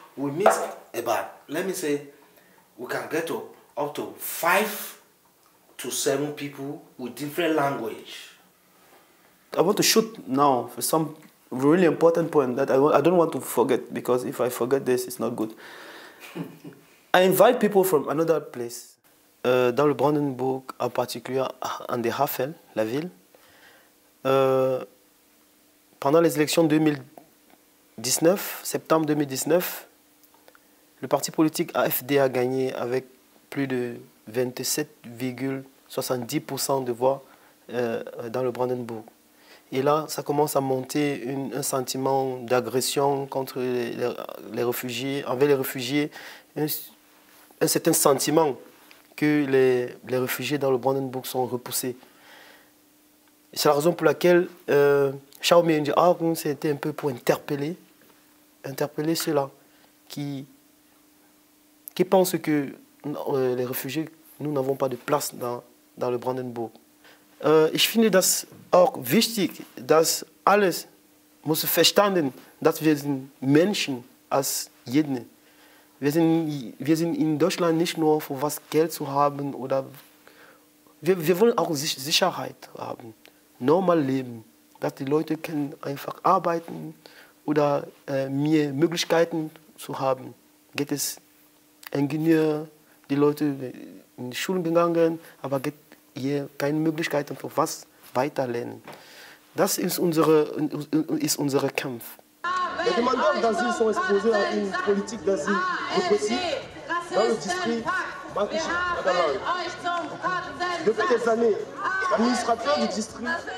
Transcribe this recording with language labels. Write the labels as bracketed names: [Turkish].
[English] We miss about, let me say, we can get up to 5 to 7 people with different language. I want to shoot now for some really important point that I don't want to forget, because if I forget this, it's not good. I invite people from another place. [French] Dans le Brandenburg, en particulier en de Havel, la ville. Pendant les élections 2019, septembre 2019, le parti politique AfD a gagné avec plus de 27,70% de voix dans le Brandenburg. Et là, ça commence à monter un sentiment d'agression contre les réfugiés, envers les réfugiés, un certain sentiment que les réfugiés dans le Brandenburg sont repoussés. C'est la raison pour laquelle Charles Méndiargon c'était un peu pour interpeller ceux-là qui pensent que les réfugiés, nous n'avons pas de place dans le Brandenburg. [German] Ich finde das auch wichtig, dass alles muss verstanden, dass wir sind Menschen als jeden. Wir sind in Deutschland nicht nur für was Geld zu haben, oder wir wollen auch Sicherheit haben, normal leben, dass die Leute können einfach arbeiten oder mehr Möglichkeiten zu haben. Geht es Ingenieur, die Leute in die Schulen gegangen, aber gibt hier keine Möglichkeiten für was weiterlernen. Das ist unser Kampf. [French] Les demandeurs d'asile sont exposés à une politique d'asile répressive dans le district Bankichi-Adalan. Depuis des années, l'administrateur du district